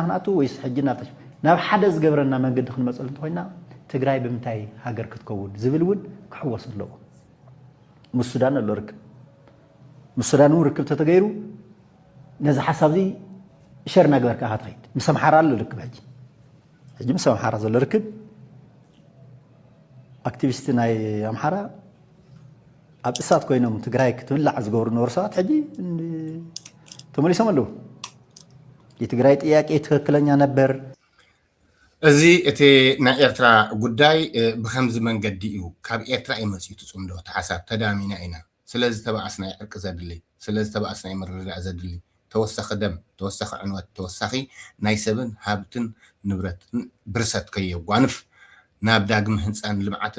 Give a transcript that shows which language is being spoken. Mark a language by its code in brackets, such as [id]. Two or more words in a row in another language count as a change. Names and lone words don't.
[ti] ክንኣቱ ወይስ ሕጂ ናብ ሓደ ዝገብረና መንገዲ ክንመፀሉ እንተኮይና ትግራይ ብምንታይ ሃገር ክትከውን ዝብል እውን ክሕወስ ኣለዎ ምስ ሱዳን ኣሎ ርክብ ምስ ሱዳን እውን ርክብ ተተገይሩ ነዚ ሓሳብ እዚ ሸርና ገበርካ ኢኻ ትኸይድ ምስ ኣምሓራ ኣሎ ርክብ ሕጂ ምስ ኣምሓራ ዘሎ ርክብ ኣክቲቪስት ናይ ኣምሓራ ኣብ እሳት ኮይኖም ትግራይ ክትብላዕ ዝገብሩ ነበሩ ሰባት ሕጂ ተመሊሶም ኣለዉ [am] የትግራይ ጥያቄ ትክክለኛ ነበር [ti] እዚ እቲ ናይ ኤርትራ ጉዳይ ብከምዚ መንገዲ እዩ ካብ ኤርትራ ይመፅኡ ትፅምዶ ተሓሳብ ተዳሚና ኢና ስለዚ ተባኣስናይ ዕርቂ ዘድሊ ስለዚ ተባኣስናይ ምርድዳእ ዘድሊ ተወሳኺ ደም ተወሳኺ ዕንወት ተወሳኺ ናይ ሰብን ሃብትን ንብረትን ብርሰት ከየጓንፍ ናብ ዳግም ህንፃን ልምዓትን